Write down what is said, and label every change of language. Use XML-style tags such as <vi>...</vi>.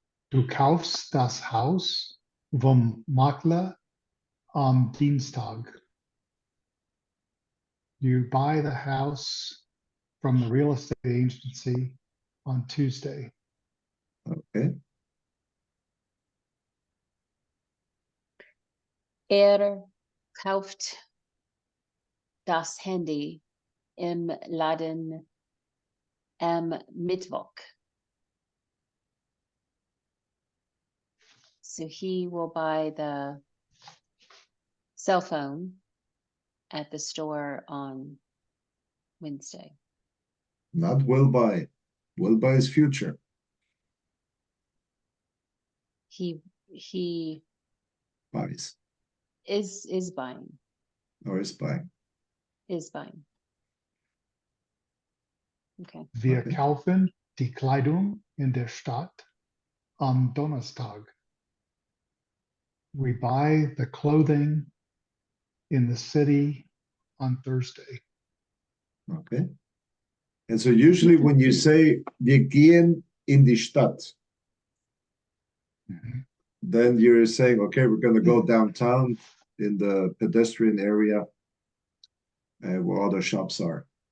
<de>Du kaufst das Haus vom Makler am Dienstag.</de> <en>You buy the house from the real estate agency on Tuesday. Okay.</en> <de>Kauft das Handy im Laden am Mittwoch.</de> <en>So he will buy the cell phone at the store on Wednesday. Not will buy. Will buy is future. He Buys is buying. or is buying. Is buying. Okay.</en> <de>Wir</de> <en>Okay.</en> <de>kaufen die Kleidung in der Stadt am Donnerstag.</de> <en>We buy the clothing in the city on Thursday. Okay. And so usually when you say</en> <de>wir gehen in die Stadt,</de> <en>Mhm. then you're saying, okay, we're going to go downtown in the pedestrian area where all the shops are.</en>